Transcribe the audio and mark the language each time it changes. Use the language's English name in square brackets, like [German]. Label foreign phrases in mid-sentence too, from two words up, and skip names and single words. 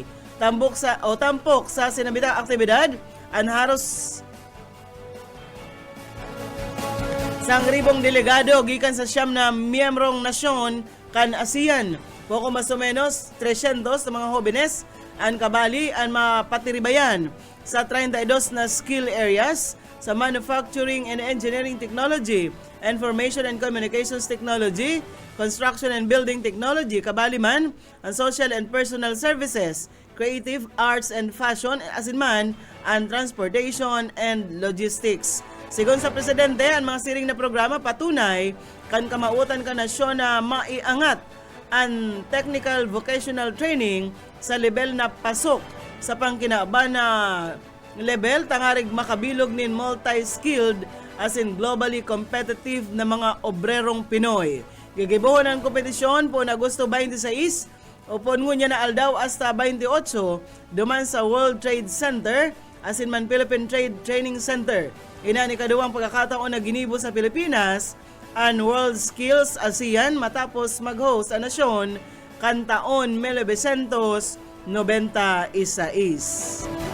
[Bikol] Tampok sa sinabitang aktibidad ang haros sangribong delegado gikan sa siyam na miyembrong nasyon kan ASEAN. Poko mas o menos 300 na mga jóvenes ang kabali ang mapatiribayan sa 32 na [English] skill areas [Bikol] sa [English] manufacturing and engineering technology, information and communications technology, construction and building technology, [Bikol] kabali man ang [English] social and personal services, creative arts and fashion, [Bikol] asin man ang [English] transportation and logistics. [Bikol] Sigon sa Presidente, ang mga siring na programa patunay kan kamautan ka nasyon na maiangat ang [English] technical vocational training [Bikol] sa level na pasok sa pangkinaba na level tangarig makabilog nin [English] multi-skilled as in globally competitive [Bikol] na mga obrerong Pinoy. Gigibuhon ang kompetisyon po na Agosto 26 upon ngunya na aldaw hasta 28 duman sa World Trade Center asin man Philippine Trade Training Center. Ina ni kaduwang pagkakataon na ginibo sa Pilipinas ang World Skills ASEAN matapos mag-host ang nasyon kan taon 1996.